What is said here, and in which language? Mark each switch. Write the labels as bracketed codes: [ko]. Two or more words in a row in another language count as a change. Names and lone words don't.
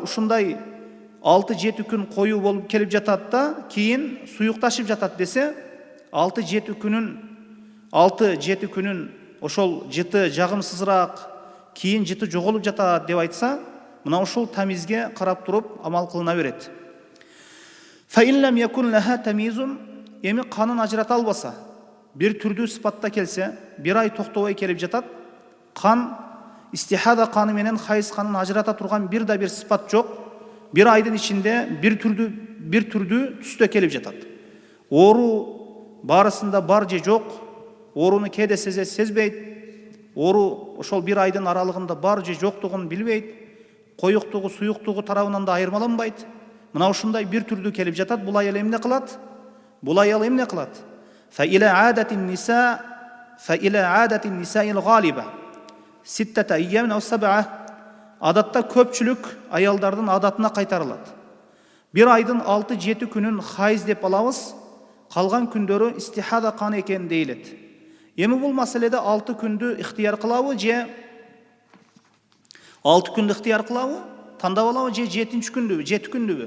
[ky] Ушундай 6-7 күн коюу болуп келип жатат да, кийин суюкташып жатат десе, 6-7 күнүн ошол жыты жагымсызыраак, кийин жыты жоголуп жатат деп айтса, мына ушул тамизге карап туруп амал кылына берет. [ar] فإن لم يكن لها تمييز, [ky] эми канын ажырата албаса, бир түрдүү сыпатта келсе, бир ай токтобой келип жатат, кан истихада каны менен хайыз канын ажырата турган бир да бир сыпат жок. Бир айдын ичинде бир түрдүү түстө келип жатат. Оору барысында бар же жок, ооруну кээде сезет, сезбейт. Оору ошол бир айдын аралыгында бар же жоктугун билбейт. Коюктугу, суюктугу тарабынан да айырмаланбайт. Мына ушундай бир түрдүү келип жатат. Бул аял эмне кылат? Бул аял эмне кылат? [ar] فإلى عادة النساء الغالبة 6 أيام أو 7. [ky] Адатта көпчүлүк аялдардын адатына кайтарылат. Бир айдын 6-7 күнүн хайыз деп алабыз, калган күндөрү истихада каны экен дейилет. Эми бул маселеде 6 күндү ыктыяр кылабы же 6 күндү ыктыяр кылабы, тандап алабы же 7 күндүбү?